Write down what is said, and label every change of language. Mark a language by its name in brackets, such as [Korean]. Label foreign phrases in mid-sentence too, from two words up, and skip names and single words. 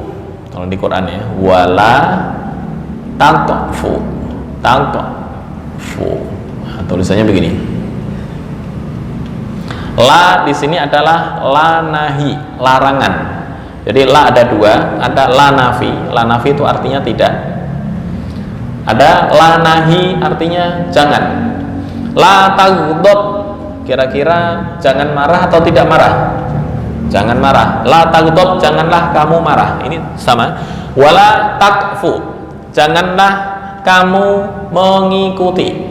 [Indonesian] Kalau di Quran ya, [Arabic] ولا تقف, [Indonesian] nah, tulisannya begini. La di sini adalah [Arabic] لا نهي, [Indonesian] larangan. Jadi la ada dua, ada [Arabic] لا نفي. لا نفي [Indonesian] itu artinya tidak. Ada [Arabic] لا نهي [Indonesian] artinya jangan. [Arabic] لا تغضب, [Indonesian] kira-kira jangan marah atau tidak marah? Jangan marah. [Arabic] لا تغضب, [Indonesian] janganlah kamu marah. Ini sama. [Arabic] ولا تقف, [Indonesian] janganlah kamu mengikuti.